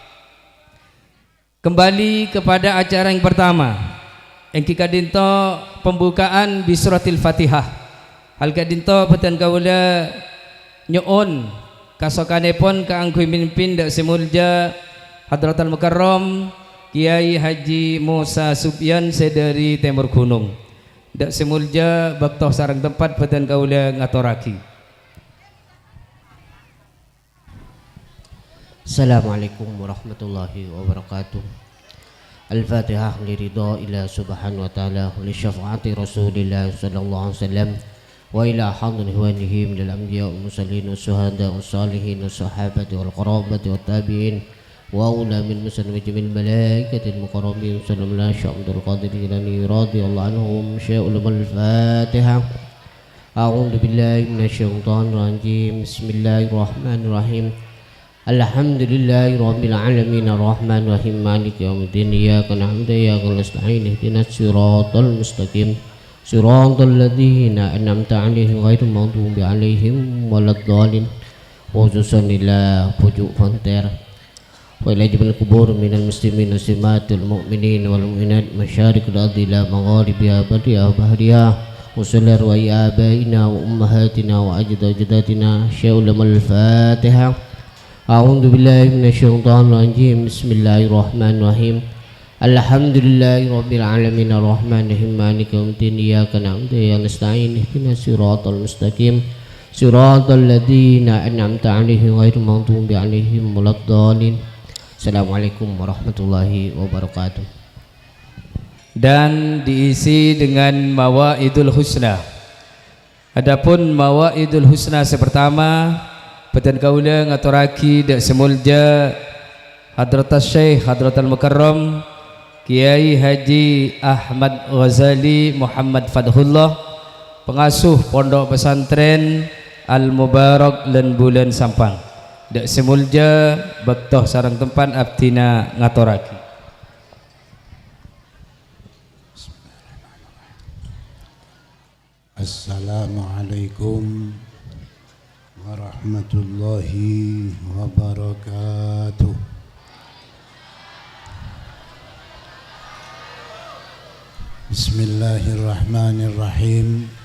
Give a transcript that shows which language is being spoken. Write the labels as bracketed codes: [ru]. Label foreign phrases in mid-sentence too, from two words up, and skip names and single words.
[id] Kembali kepada acara yang pertama, [mad] engki kadinto pembukaan [ar] بسورة الفاتحة. [mad] Hal kadinto peten kaula nyoon kasokanepon kaang pemimpin dak semulja Hadratul Mukarram Kiai Haji Musa Subyan sedari Timur Gunung. Dak semulja baktoh sareng tempat peten kaula ngaturaki. [ar] السلام عليكم ورحمة الله وبركاته. الفاتحة لرضا إلى سبحانه وتعالى ولشفاعة رسول الله صلى الله عليه وسلم وإلى حضرة إخوانه من الأنبياء والمرسلين والشهداء والصالحين والصحابة والقرابة والتابعين وأولى من مسلم جميع ملائكة المقربين صلى الله عليه عبد القادر الجيلاني رضي الله عنهم شيء الفاتحة. أعوذ بالله من الشيطان الرجيم. بسم الله الرحمن الرحيم. الحمد لله رب العالمين الرحمن الرحيم مالك يوم الدين إياك نعبد وإياك نستعين اهدنا الصراط المستقيم صراط الذين أنعمت عليهم غير المغضوب عليهم ولا الضالين. خصوصا إلى pujuk fonter وإلى جبال قبور من المسلمين المسلمات المؤمنين والمؤمنات مشارق الأرض إلى مغاربها بدها بحرها وصلى الله وآبائنا وأمهاتنا وأجداداتنا شيء الفاتحة. أعوذ بالله من الشيطان الرجيم. بسم الله الرحمن الرحيم. الحمد لله رب العالمين الرحمن الرحيم مالك يوم الدين إياك نعبد وإياك نستعين اهدنا الصراط المستقيم صراط الذين أنعمت عليهم غير المغضوب عليهم ولا الضالين. السلام عليكم ورحمة الله وبركاته. [id] Dan diisi dengan [ar] مواعظ الحسنى. [mad] Adapun [ar] مواعظ الحسنى [mad] sepertama peten kaula ngaturaki dak semulja Hadratus Syekh Hadratul Mukarram Kiai Haji Ahmad Ghazali Muhammad Fadhullah, pengasuh Pondok Pesantren Al Mubarak lan Bulan Sampang. Dak semulja baktoh sareng tempat abdina ngaturaki. [ar] السلام عليكم ورحمة الله وبركاته. بسم الله الرحمن الرحيم.